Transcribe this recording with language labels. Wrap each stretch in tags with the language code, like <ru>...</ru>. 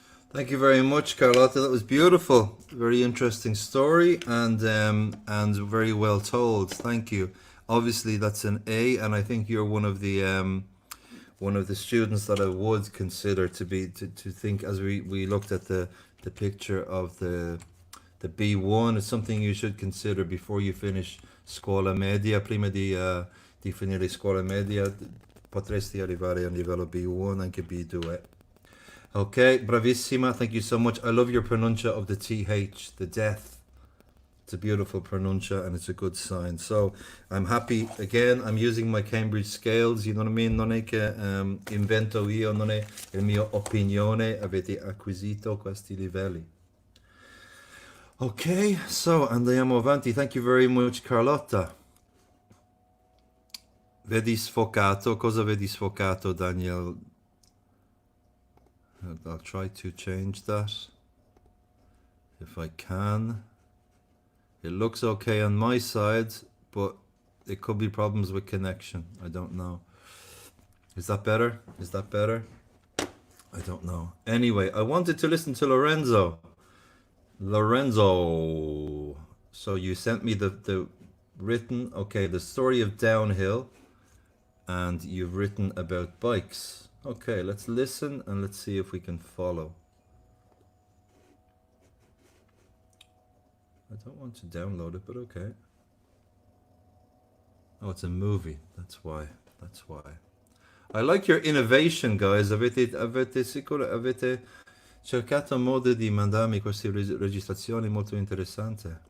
<en>Thank you very much, Carlotta. That was beautiful. Very interesting story and very well told. Thank you. Obviously, that's an A, and I think you're one of the students that I would consider to think, as we looked at the picture of the B1. It's something you should consider before you finish scuola media.</en> <it>Prima di finire scuola media potresti arrivare a livello B1, anche B2.</it> <en>Okay, bravissima. Thank you so much. I love your pronuncia of the TH, the death. It's a beautiful pronuncia and it's a good sign. So I'm happy. Again, I'm using my Cambridge scales. You know what I mean?</en> <it>Non è che invento io, non è il mio opinione. Avete acquisito questi livelli. Ok, so andiamo avanti.</it> <en>Thank you very much, Carlotta.</en> <it>Vedi sfocato. Cosa vedi sfocato, Daniel?</it> <en>I'll try to change that if I can. It looks okay on my side, but it could be problems with connection. I don't know. Is that better? Is that better? I don't know. Anyway, I wanted to listen to Lorenzo. Lorenzo. So you sent me the written, okay, the story of downhill, and you've written about bikes. Okay, let's listen and let's see if we can follow. I don't want to download it, but okay. Oh, it's a movie. That's why. That's why. I like your innovation, guys.</en> <it>Avete cercato modo di mandarmi queste registrazioni molto interessanti.</it>